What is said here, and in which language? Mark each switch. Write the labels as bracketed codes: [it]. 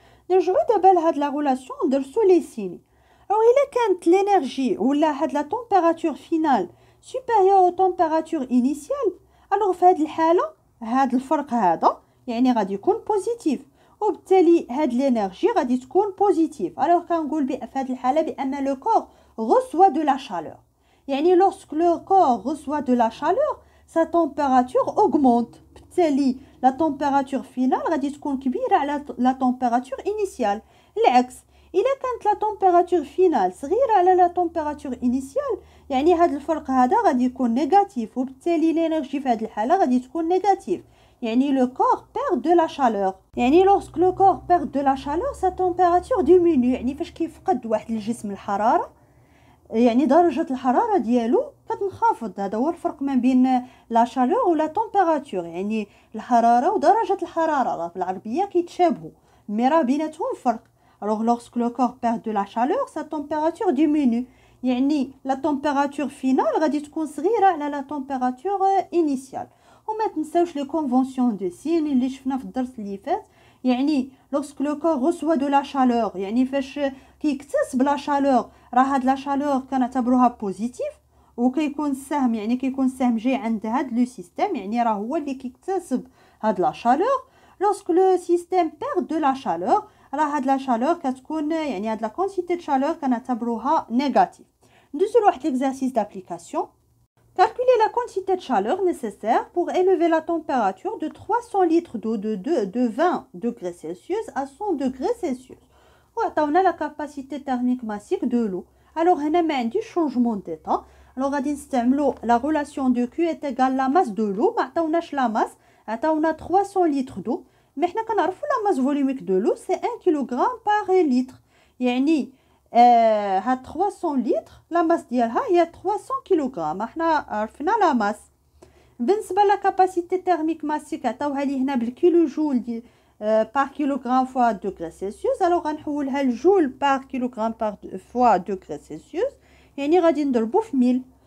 [ar] نرجعو دابا لهاد لا ريلاسيون ندرسو لي سيني. الوغ الا كانت لينيرجي ولا هاد لا تمبيراتور فينال سوبيريور او تمبيراتور انيسيال، الوغ في هاد الحاله هاد الفرق هذا يعني غادي يكون بوزيتيف، وبالتالي هاد لينيرجي غادي تكون بوزيتيف. الوغ كنقول في هاد الحاله بان [fr] لو كور reçoit de la chaleur، يعني lorsque le corps reçoit de la chaleur sa température augmente، بالتالي لا température finale [ar] غادي تكون كبيره على [fr] لا température initiale. [ar] العكس الا كانت لا température finale صغيره على لا température initiale يعني هذا الفرق هذا غادي يكون نيجاتيف، وبالتالي لينيرجي في هذه الحاله غادي تكون نيجاتيف، يعني لو كور [fr] perd de la chaleur. يعني lorsque le corps perd de la chaleur sa température diminue، [ar] يعني فاش كيفقد واحد الجسم الحراره يعني درجة الحرارة ديالو كتنخفض. هذا هو الفرق ما بين لا شالور ولا تمبيراتور، يعني الحرارة ودرجة الحرارة راه بالعربية كيتشابهوا مي راه بيناتهم فرق. [fr] alors lorsque le corps perd de la chaleur sa température diminue، يعني لا تمبيراتور فينال [ar] غادي تكون صغيرة على [fr] لا تمبيراتور انيسيال. [ar] وما تنساوش لي كونفونسيون دو سين اللي شفنا في الدرس اللي فات، يعني [fr] lorsque le corps reçoit de la chaleur، [ar] يعني فاش كيكتسب لا شالور راه هاد لا شالور كنعتبروها بوزيتيف، وكيكون السهم يعني كيكون السهم جاي عند هاد لو سيستيم، يعني راه هو اللي كيكتسب هاد لا شالور. [fr] lorsque le système perd de la chaleur [ar] راه هاد لا شالور كتكون يعني هاد لا كونتيتي د شالور كنعتبروها نيجاتيف. ندوزو لواحد ليكزارسيس دابليكاسيون. [fr] Calculer la quantité de chaleur nécessaire pour élever la température de 300 litres d'eau de 20 degrés Celsius à 100 degrés Celsius. وعطاونا la capacité thermique massique de l'eau. [ar] Alors هنا ما عنديش changement d'état. [fr] Alors [ar] غادي نستعملو [fr] la relation de Q est égale la masse de l'eau. [ar] ما عطاوناش [fr] la masse، عطاونا 300 litres d'eau. mais [ar] حنا كنعرفو [fr] la masse volumique de l'eau c'est 1 kg par litre. [ar] يعني هاد 300 لتر لا ماس ديالها هي 300 كيلوغرام. احنا عرفنا لا ماس. بالنسبه لا كاباسيتي تيرميك ماسيك عطاوها لي هنا بالكيلو جول دي بار كيلوغرام فوا دوغري سيلسيوس. الوغ غنحولها لجول بار كيلوغرام بار فوا دوغري سيلسيوس، يعني غادي نضربو في 1000.